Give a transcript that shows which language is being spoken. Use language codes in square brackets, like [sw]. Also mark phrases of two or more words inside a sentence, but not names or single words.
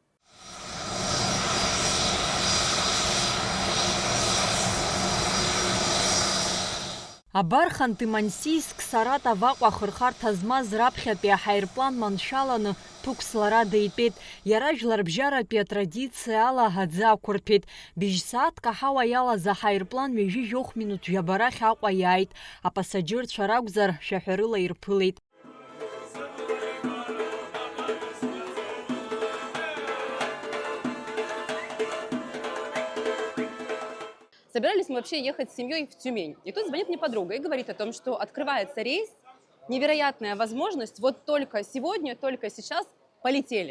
[ab] Абар Ханты-Мансийск, Саратов Аҟәа ахырхарҭа змаз раԥхьатәи аҳаирплан маншәаланы ҭәык-слара деитәеит. Иара жәларбжьаратәи атрадициа ала аӡы ақәырҭәеит. Бжь-сааҭк аҳауа иалаз аҳаирплан ҩажәи минут жәабарахь Аҟәа иааит. Апасаџьырцәа ракәзар шәаҳәарыла ирԥылеит. [ru] Собирались мы вообще ехать с семьей в Тюмень. И тут звонит мне подруга и говорит о том, что открывается рейс, невероятная возможность, вот только сегодня, только сейчас полетели.